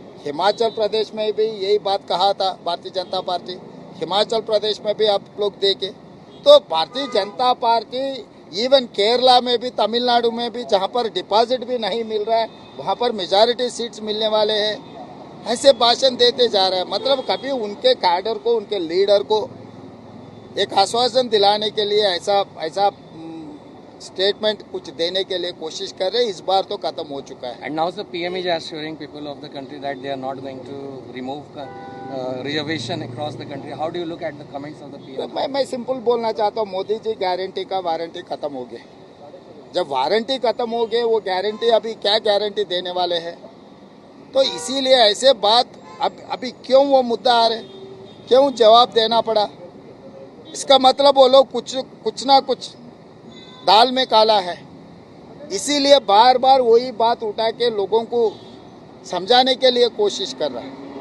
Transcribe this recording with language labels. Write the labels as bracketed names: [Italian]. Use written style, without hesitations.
[Hindi] हिमाचल प्रदेश में भी यही बात कहा था भारतीय जनता पार्टी, हिमाचल प्रदेश में भी आप लोग देखे तो भारतीय जनता पार्टी इवन केरला में भी, तमिलनाडु में भी, जहां पर डिपॉजिट भी नहीं मिल रहा है वहां पर मेजॉरिटी सीट्स मिलने वाले हैं, ऐसे भाषण देते जा रहे हैं। मतलब कभी उनके कैडर को, उनके लीडर को एक आश्वासन दिलाने के लिए ऐसा स्टेटमेंट कुछ देने के लिए कोशिश कर रहे हैं। इस बार तो खत्म हो चुका है। [English] And now the PM is assuring people of the country that they are not going to remove reservation across the country. How do you look at the comments of the PM? [Hindi] मैं simple बोलना चाहता हूँ, Modi ji guarantee का warranty खत्म हो गए। जब warranty खत्म हो गए, वो गारंटी अभी क्या गारंटी देने वाले हैं? तो इसीलिए ऐसे बात अभी क्यों वो मुद्दा आ रहे, क्यों जवाब देना पड़ा? इसका मतलब वो लोग कुछ ना कुछ दाल में काला है, इसीलिए बार बार वही बात उठा के लोगों को समझाने के लिए कोशिश कर रहा है।